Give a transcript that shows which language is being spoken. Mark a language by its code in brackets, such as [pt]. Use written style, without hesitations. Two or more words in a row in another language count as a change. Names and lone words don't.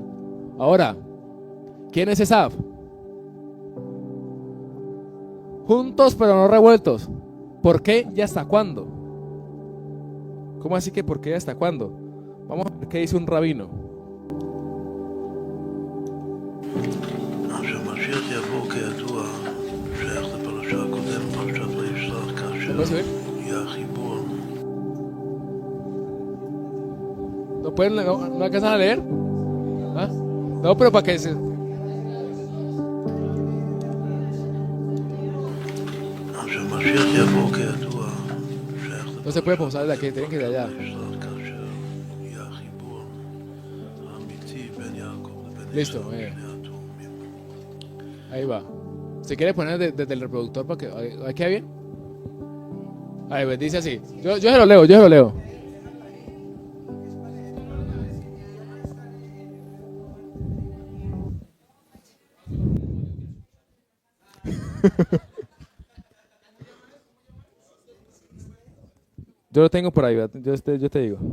[es] Ahora, ¿quién es Esaf? Juntos pero no revueltos. ¿Por qué y hasta cuándo? ¿Cómo así que por qué y hasta cuándo? Vamos a ver qué dice un rabino. [he] כידוע שייך לפרשה הקודמת, פרשת וישלח, כאשר [es] ¿Puedes subir? [he] יהיה החיבור. [es] ¿No pueden, no alcanzan a leer? ¿Ah? No, pero para que se... [he] שהמשיח יבוא כידוע שייך [es] No se puede pausar desde aquí, tienen que ir de allá. [he] וישלח, כאשר יהיה החיבור האמיתי בין יעקב לבין [es] Listo, עשיו, eh. [he] שני התאומים. [es] Ahí va. Si quiere poner desde el reproductor para que... ¿Ahí queda bien? Ahí pues, dice así. Yo se lo leo, yo se lo leo. Yo lo tengo por ahí, yo te digo.